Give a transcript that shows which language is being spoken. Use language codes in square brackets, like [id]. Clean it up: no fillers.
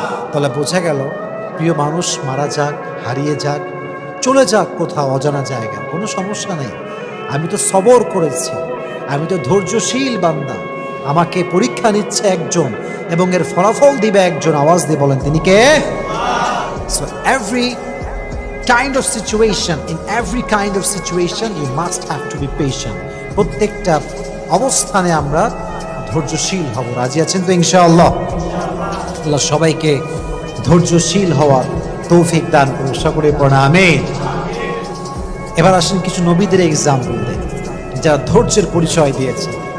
[bn] তাহলে বোঝা গেল, প্রিয় মানুষ মারা যাক, হারিয়ে যাক, চলে যাক কোথাও অজানা জায়গা, কোনো সমস্যা নেই। আমি তো সবর করেছি, আমি তো ধৈর্যশীল বান্দা, আমাকে পরীক্ষা নিচ্ছে একজন এবং এর ফলাফল দিবে একজন। আওয়াজ দিয়ে বলেন তিনি কে? [en] So every kind of situation, in every kind of situation you must have to be patient. [bn] প্রত্যেকটা অবস্থানে আমরা ধৈর্যশীল হব। রাজি আছেন তো ইনশাআল্লাহ? আল্লাহ সবাইকে ধৈর্যশীল হওয়ার তৌফিক দান করুন। সকলে পড়া আমিন। এবার আসেন কিছু নবীদের এক্সাম্পল দেন যারা ধৈর্যের পরিচয় দিয়েছে।